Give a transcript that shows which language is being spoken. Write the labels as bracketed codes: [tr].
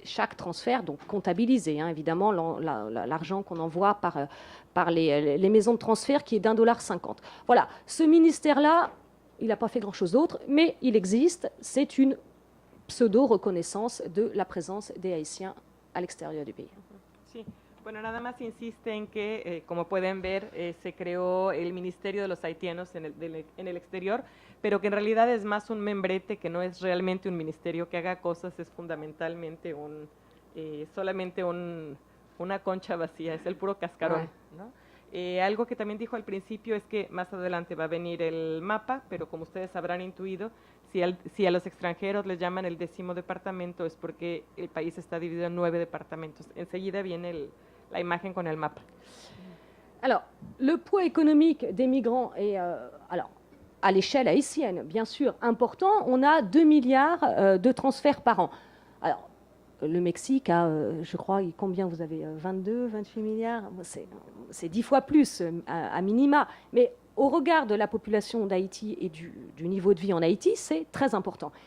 [fr] Chaque transfert, donc comptabilisé, hein, évidemment, l'argent qu'on envoie par les maisons de transfert qui est d'1,50 $. Voilà, ce ministère-là, il n'a pas fait grand-chose d'autre, mais il existe, c'est une pseudo-reconnaissance de la présence des Haïtiens à l'extérieur du pays. [es] Sí. Bueno, nada más insiste en que, como pueden ver, se creó el Ministerio de los Haitianos en el exterior, pero que en realidad es más un membrete, que no es realmente un ministerio que haga cosas, es fundamentalmente solamente una concha vacía, es el puro cascarón, ¿no? Algo que también dijo al principio es que más adelante va a venir el mapa, pero como ustedes habrán intuido, si a los extranjeros les llaman el 10º departamento es porque el país está dividido en 9 departamentos. Enseguida viene la imagen con el mapa. [fr] Alors, le poids économique des migrants est, alors, à l'échelle haïtienne, bien sûr, important. On a 2 milliards de transferts par an. Alors, le Mexique a, je crois, combien vous avez 22, 28 milliards. C'est 10 fois plus à minima. Mais au regard de la population d'Haïti et du niveau de vie en Haïti, c'est très important.